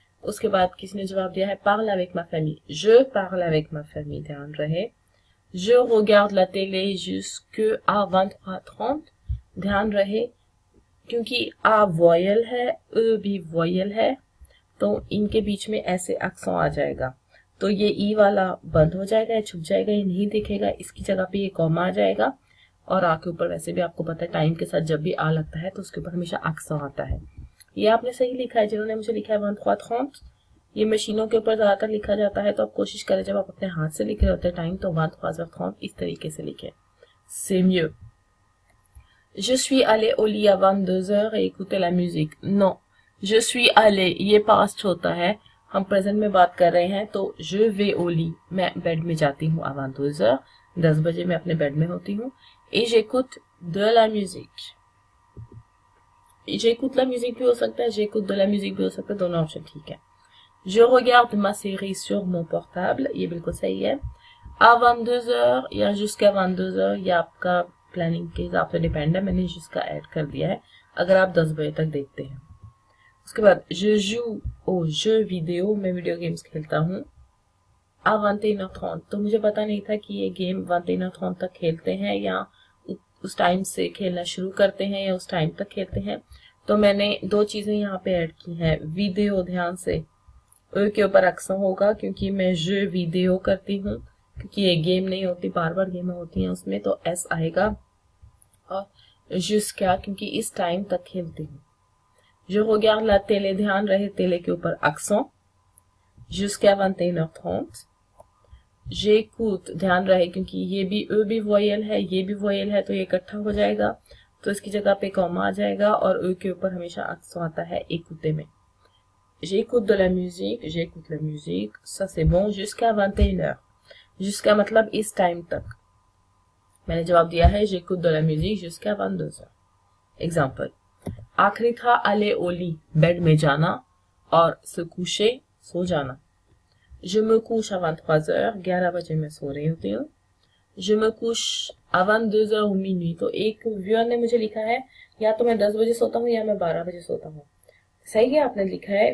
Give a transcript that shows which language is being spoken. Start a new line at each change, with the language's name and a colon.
Hindi: उसके बाद किसने जवाब दिया है parle avec ma famille,
French: je parle avec ma famille,
Hindi: ध्यान रहे।
French: Je regarde la télé jusqu'à 23h30,
Hindi: ध्यान रहे, क्योंकि आ वॉयल है, ए भी वॉयल है, तो इनके बीच में ऐसे accent आ जाएगा, तो ये ई वाला बंद हो जाएगा, ये छुप जाएगा, ये नहीं दिखेगा, इसकी जगह पे ये कॉमा आ जाएगा, और आ के ऊपर वैसे भी आपको पता है टाइम के साथ जब भी आ लगता है तो उसके ऊपर हमेशा accent आता है। ये आपने सही लिखा है, जिन्होंने मुझे लिखा है 23h30, ये मशीनों के ऊपर ज्यादातर लिखा जाता है, तो आप कोशिश करें जब आप अपने हाथ से लिख रहे होते हैं टाइम, तो 23h30 इस तरीके से लिखें, c'est mieux।
French: Je suis allé au lit à 22h et écouter la musique,
Hindi: non, je suis allé, ये पास्ट होता है, हम प्रेजेंट में बात कर रहे हैं, तो
French: je vais au lit,
Hindi: मैं बेड में जाती हूँ à 22h, 10 बजे मैं अपने बेड में होती हूँ,
French: et j'écoute de la musique,
Hindi: j'écoute la musique भी हो सकता है, j'écoute de la musique भी हो सकता है, दोनों ऑप्शन ठीक है।
French: Je regarde ma série sur mon portable,
Hindi: ये बिल्कुल सही है। À 22h या jusqu'à 22h, ये आपका प्लानिंग के हिसाब से डिपेंड है, मैंने जिसका ऐड कर दिया है, अगर आप 10 बजे तक देखते हैं। उसके बाद
French: je joue aux jeux vidéo,
Hindi: मैं वीडियो गेम्स खेलता हूँ। À 21h30, तो मुझे पता नहीं था कि ये गेम 21h30 तक खेलते हैं, या उस टाइम से खेलना शुरू करते हैं, या उस टाइम तक खेलते हैं, तो मैंने 2 चीजें यहाँ पे ऐड की हैं। वीडियो, ध्यान से ए के ऊपर accent होगा, क्योंकि मैं je वीडियो करती हूँ, क्योंकि ये गेम नहीं होती, बार बार गेमें होती हैं उसमें, तो एस आएगा, और jusqu'à क्योंकि इस टाइम तक खेलती हूँ।
French: je regarde la télé,
Hindi: ध्यान रहे तेले के ऊपर accent,
French: jusqu'à 21h30।
Hindi: j'écoute, ध्यान रहे, क्योंकि ये भी ए भी वॉयल है, ये भी वॉयल है, तो ये इकट्ठा हो जाएगा, तो इसकी जगह पे कॉमा आ जाएगा, और ए के ऊपर हमेशा accent आता है écouter में।
French: j'écoute de la musique, j'écoute la musique, ça c'est bon, jusqu'à 21h,
Hindi: jusqu'à मतलब इस टाइम तक, मैंने जवाब दिया है
French: j'écoute de la musique jusqu'à 22h।
Hindi: Example, आखिरी था aller au lit, बेड में जाना, और se coucher, सो जाना।
French: je me couche à 23h,
Hindi: 11 बजे मैं सो रही होती हूँ।
French: je me couche à 22h ou minuit,
Hindi: तो एक व्यूअर ने मुझे लिखा है या तो मैं 10 बजे सोता हूँ या मैं 12 बजे सोता हूँ, सही है आपने लिखा है।